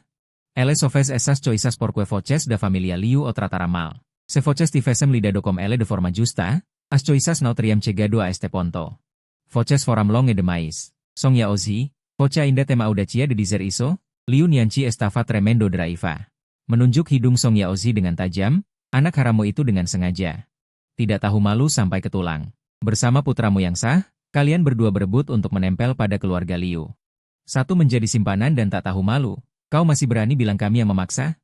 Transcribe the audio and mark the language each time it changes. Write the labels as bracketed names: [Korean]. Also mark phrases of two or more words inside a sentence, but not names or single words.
[Portuguese] Ele só fez essas coisas porque vocês da família Liu o trataram mal. Se vocês tivessem lidado com ele de forma justa, as coisas não teriam chegado a este ponto. Vocês foram longe demais. Song Yaozi, você ainda tem audácia de dizer isso? Liu Nianqi estava tremendo de raiva. [Indonesian] Menunjuk hidung Song Yaozi dengan tajam, anak haramu itu dengan sengaja. Tidak tahu malu sampai ke tulang. Bersama putramu yang sah, kalian berdua berebut untuk menempel pada keluarga Liu. Satu menjadi simpanan dan tak tahu malu. Kau masih berani bilang kami yang memaksa?